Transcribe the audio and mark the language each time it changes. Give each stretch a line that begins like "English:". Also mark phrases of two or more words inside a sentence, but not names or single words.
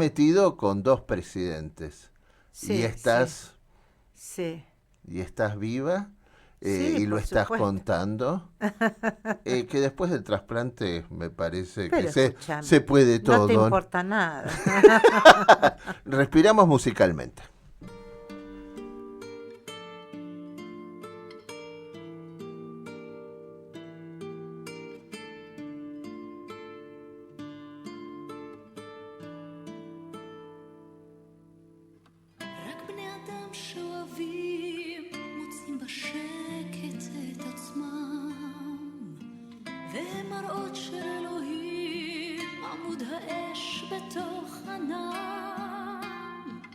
Spanish: metido con 2 presidentes y sí, estás sí, y estás viva, sí, y lo por estás supuesto. contando. Que después del trasplante me parece Pero que se escúchame, puede no te todo. importa nada. Respiramos musicalmente.
Hebrew: רק בני אדם שאוהבים מוצאים בשקט את עצמם, והם מראות של אלוהים, עמוד האש בתוך ענן.